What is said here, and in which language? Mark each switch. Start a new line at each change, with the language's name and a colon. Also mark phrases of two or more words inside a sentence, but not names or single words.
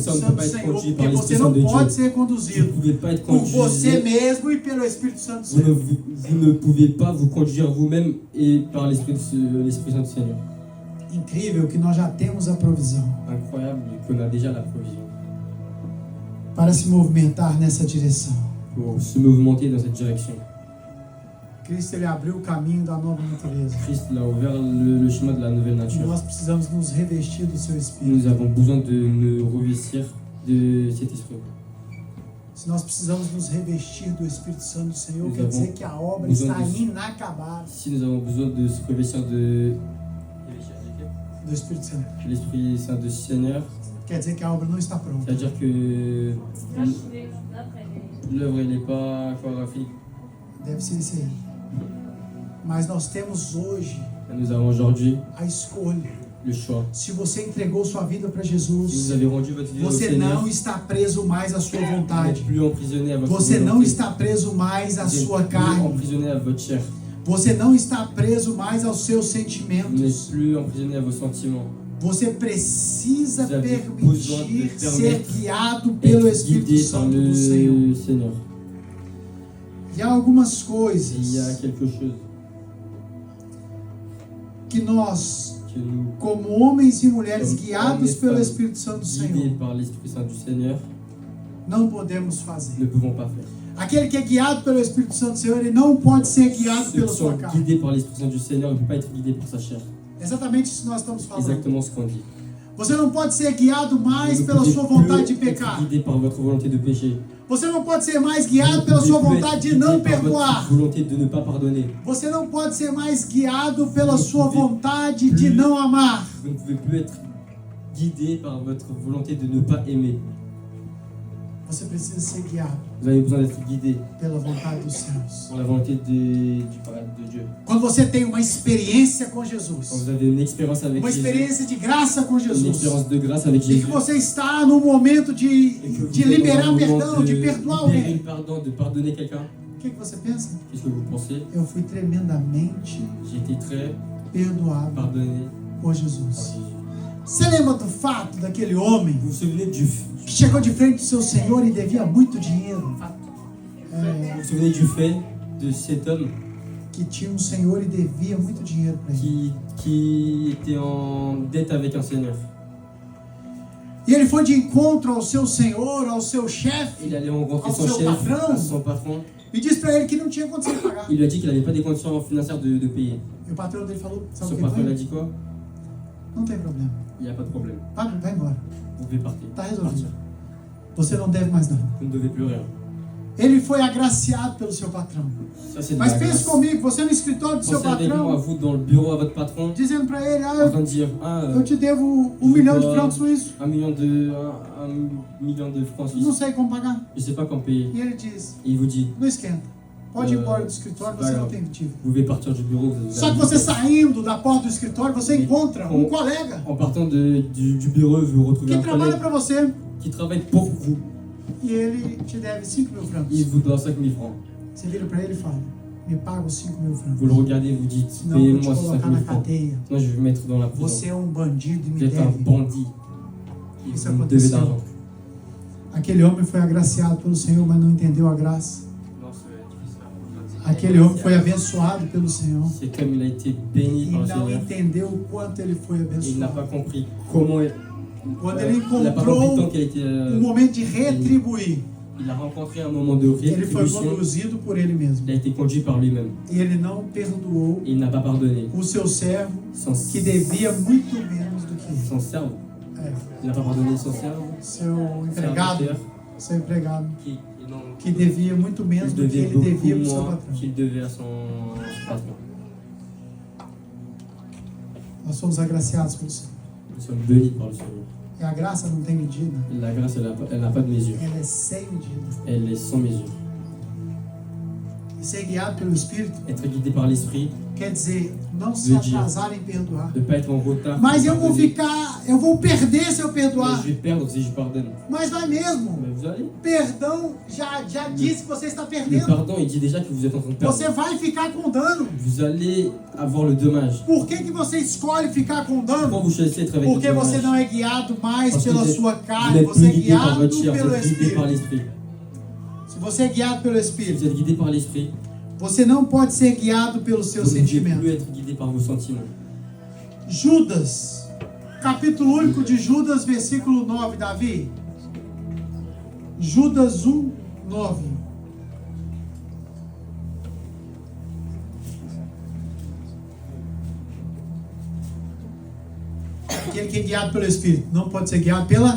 French: ça, on ne
Portuguese: Santo
French: peut
Portuguese: do
French: pas être
Portuguese: Senhor,
French: conduit
Portuguese: porque
French: par
Portuguese: você
French: l'Esprit
Portuguese: não
French: Saint de
Portuguese: pode
French: Dieu.
Portuguese: ser
French: Vous ne
Portuguese: conduzido
French: pouvez pas être
Portuguese: por você
French: conduit.
Portuguese: mesmo e pelo Espírito Santo do
French: Vous
Portuguese: Senhor.
French: ne pouvez pas vous conduire vous-même et par l'Esprit Saint du Seigneur.
Portuguese: Incrível que nós já temos a provisão
French: Incroyable qu'on a déjà la provision
Portuguese: para se movimentar nessa direção.
French: pour se mouvementer dans cette direction.
Portuguese: Cristo ele abriu o caminho da nova natureza.
French: Christ a ouvert le chemin de la nouvelle
Portuguese: E
French: nature.
Portuguese: nós precisamos nos revestir do seu Espírito.
French: Nous avons besoin de nous revêtir de cet esprit.
Portuguese: Se nós precisamos nos revestir do Espírito Santo do Senhor,
French: Nous
Portuguese: quer
French: avons
Portuguese: dizer que a obra
French: besoin
Portuguese: está disso. inacabada
French: Si nous avons besoin de se revêtir de
Portuguese: do Espírito Santo.
French: l'Esprit Saint du Seigneur,
Portuguese: Quer dizer que a obra não está pronta.
French: c'est-à-dire que l'œuvre n'est pas encore finie.
Portuguese: Deve ser isso aí. Mas nós temos hoje
French: Nous avons aujourd'hui
Portuguese: a escolha.
French: le choix.
Portuguese: Se você entregou sua vida para Si vous Jesus,
French: avez rendu votre vie au
Portuguese: você
French: Seigneur,
Portuguese: não está preso mais à sua
French: vous n'êtes
Portuguese: vontade.
French: plus emprisonné à votre
Portuguese: Você não
French: volonté.
Portuguese: está preso mais à
French: Vous n'êtes
Portuguese: sua
French: plus
Portuguese: carne.
French: emprisonné à votre chair.
Portuguese: Você não está preso mais aos seus
French: Vous n'êtes
Portuguese: sentimentos.
French: plus emprisonné à vos sentiments.
Portuguese: Você precisa
French: Vous avez
Portuguese: permitir
French: besoin de
Portuguese: ser
French: permettre
Portuguese: guiado pelo
French: Être
Portuguese: Espírito
French: guidé par
Portuguese: Santo do Senhor.
French: le Seigneur.
Portuguese: E há algumas
French: Et il y a
Portuguese: coisas
French: quelque chose
Portuguese: que nós,
French: que nous,
Portuguese: como homens e mulheres Como guiados homens e pelo mulheres Espírito Santo do
French: guidés
Portuguese: Senhor,
French: par l'Esprit Saint du Seigneur,
Portuguese: não podemos fazer.
French: ne pouvons pas faire.
Portuguese: Aquele que é guiado pelo Espírito Santo do Senhor, ele não pode ser guiado
French: Ceux
Portuguese: pela
French: qui
Portuguese: sua
French: sont
Portuguese: carne.
French: guidés par l'Esprit Saint du Seigneur ne peuvent pas être guidés par sa chair.
Portuguese: Exatamente isso que nós estamos falando.
French: Exactement ce qu'on dit.
Portuguese: Você não pode ser guiado mais
French: Vous ne
Portuguese: pela
French: pouvez
Portuguese: sua vontade de
French: plus être
Portuguese: pecar.
French: guidé par votre volonté de pécher.
Portuguese: Você não pode ser mais guiado pela
French: Vous
Portuguese: sua
French: ne pouvez
Portuguese: vontade de
French: être
Portuguese: não
French: guidé par
Portuguese: perdoar.
French: votre volonté de ne pas pardonner.
Portuguese: Você não pode ser mais guiado pela
French: Vous ne
Portuguese: sua
French: pouvez
Portuguese: vontade de
French: plus-
Portuguese: não amar.
French: Vous ne pouvez plus être guidé par votre volonté de ne pas aimer.
Portuguese: Você precisa ser guiado
French: Vous avez besoin d'être guidé
Portuguese: pela vontade dos céus.
French: par la volonté de Dieu.
Portuguese: Quando você tem uma experiência com
French: Quand
Portuguese: Jesus,
French: vous avez une expérience avec
Portuguese: uma
French: Jésus,
Portuguese: experiência de graça com
French: une
Portuguese: Jesus,
French: expérience de grâce avec
Portuguese: e
French: Jésus,
Portuguese: que você está no momento
French: et que vous
Portuguese: de
French: êtes dans
Portuguese: liberar
French: un moment
Portuguese: perdão, de perdoar
French: libérer
Portuguese: alguém,
French: le pardon, de pardonner quelqu'un,
Portuguese: o que você pensa?
French: qu'est-ce que vous pensez?
Portuguese: Eu fui tremendamente
French: J'ai été très
Portuguese: perdoado
French: pardonné
Portuguese: por
French: par
Portuguese: Jesus.
French: Jésus.
Portuguese: Você lembra do fato daquele homem
French: Vous vous souvenez
Portuguese: que chegou de frente do seu Senhor e devia muito dinheiro?
French: vous vous souvenez du fait de cet homme
Portuguese: Que tinha um Senhor e devia muito dinheiro para ele.
French: qui était en dette avec un Seigneur.
Portuguese: E ele foi de encontro ao seu Senhor, ao seu chefe,
French: Il allait rencontrer Au son
Portuguese: seu
French: chef,
Portuguese: patrão.
French: à son patron.
Portuguese: e disse para ele que não tinha condição de pagar.
French: Il lui a dit qu'il n'avait pas des conditions financières de payer.
Portuguese: E o patrão dele falou, sabe
French: Son
Portuguese: o que
French: patron lui a
Portuguese: foi?
French: dit quoi?
Portuguese: Não tem problema.
French: Il n'y a pas de problème.
Portuguese: Vai embora.
French: Vous pouvez partir.
Portuguese: Tá resolvido. Você não deve mais nada.
French: Vous ne devez plus rien.
Portuguese: Ele foi agraciado pelo seu patrão.
French: Ça, c'est de
Portuguese: Mas
French: la
Portuguese: pense
French: grâce.
Portuguese: comigo, você no escritório do seu
French: Pensez avec moi,
Portuguese: patrão,
French: vous, dans le bureau à votre patron,
Portuguese: dizendo para ele,
French: en train de dire
Portuguese: eu te devo 1 milhão de francos suíços.
French: un million de francs
Portuguese: Não
French: suisses.
Portuguese: sei como pagar.
French: Je ne sais pas quand payer.
Portuguese: E ele diz,
French: Et il vous dit,
Portuguese: não esquenta. Pode ir embora do escritório, você não tem motivo.
French: vous pouvez partir du bureau. Vous
Portuguese: Só que
French: avez-
Portuguese: você saindo da porta do escritório, você encontra um colega
French: En partant du bureau, vous retrouvez
Portuguese: que
French: un
Portuguese: trabalha
French: collègue
Portuguese: para você
French: qui travaille pour vous.
Portuguese: e ele te deve 5 mil
French: Il
Portuguese: francos.
French: vous doit 5 000 francs.
Portuguese: Você vira para ele e fala, me paga os 5 mil francos.
French: Vous le regardez et vous dites,
Portuguese: Senão eu vou te
French: payez-moi ces 5
Portuguese: colocar
French: 000
Portuguese: na
French: francs.
Portuguese: cadeia.
French: Sinon, je vais vous mettre dans la
Portuguese: Você
French: prison.
Portuguese: é um bandido e me
French: Vous êtes un
Portuguese: deve.
French: bandit. Et
Portuguese: Isso
French: vous me devez
Portuguese: aconteceu.
French: d'argent.
Portuguese: Aquele homem foi agraciado pelo Senhor, mas não entendeu a graça. Aquele homem foi abençoado pelo Senhor
French: Cet homme, il a été béni
Portuguese: e
French: par le
Portuguese: não
French: Seigneur.
Portuguese: entendeu o quanto ele foi
French: Il n'a pas
Portuguese: abençoado.
French: compris comment
Portuguese: Quando ele
French: il n'a pas compris
Portuguese: encontrou
French: tant qu'elle était.
Portuguese: um momento de retribuir,
French: Il a rencontré un moment de
Portuguese: ele foi
French: rétribution.
Portuguese: conduzido por ele mesmo.
French: Il a été conduit par lui-même.
Portuguese: E ele não perdoou
French: Et il n'a pas pardonné.
Portuguese: o seu servo,
French: Son,
Portuguese: que devia muito menos do que ele.
French: son serve.
Portuguese: É,
French: Il n'a pas pardonné son serve.
Portuguese: seu empregado,
French: Serviteur
Portuguese: seu empregado,
French: qui, non,
Portuguese: que devia muito menos
French: il
Portuguese: do que
French: devait
Portuguese: ele devia para o
French: beaucoup
Portuguese: seu
French: moins
Portuguese: patrão.
French: qu'il devait à son patron.
Portuguese: Nós somos agraciados pelo Senhor.
French: Nous sommes bénis par le Seigneur.
Portuguese: E a graça não tem medida.
French: La grâce, elle n'a pas de mesure.
Portuguese: Ela é sem medida.
French: Elle est sans mesure.
Portuguese: E ser guiado pelo Espírito
French: Être guidé par l'Esprit,
Portuguese: quer dizer não se
French: Veut dire.
Portuguese: atrasar em perdoar.
French: de ne pas être en retard.
Portuguese: Mas
French: de
Portuguese: eu vou
French: pardonner.
Portuguese: eu vou perder se eu
French: Mais
Portuguese: perdoar.
French: je vais perdre si je pardonne.
Portuguese: Mas vai mesmo.
French: Mais vous allez.
Portuguese: Perdão já diz que você está
French: Le
Portuguese: perdendo.
French: pardon, il dit déjà que vous êtes en train de perdre.
Portuguese: Você vai ficar com dano.
French: Vous allez avoir le dommage.
Portuguese: Por que você escolhe ficar com
French: Pourquoi
Portuguese: dano?
French: vous choisissez d'être avec
Portuguese: Porque
French: le
Portuguese: você
French: dommage?
Portuguese: não é guiado mais
French: Parce que
Portuguese: pela
French: vous êtes-
Portuguese: sua
French: Vous
Portuguese: carne,
French: n'êtes
Portuguese: você é
French: plus guidé par
Portuguese: guiado
French: votre chair,
Portuguese: pelo
French: vous êtes guidé par
Portuguese: Espírito.
French: l'Esprit.
Portuguese: Se você é guiado pelo
French: Si
Portuguese: Espírito,
French: vous êtes guidé par l'Esprit,
Portuguese: você não pode ser guiado pelos seus
French: vous ne pouvez plus
Portuguese: sentimentos.
French: être guidé par vos sentiments.
Portuguese: Judas, capítulo único de Judas, versículo 9, Davi.
French: Judas 1, 9.
Portuguese: Aquele que é guiado pelo Espírito não pode ser guiado pela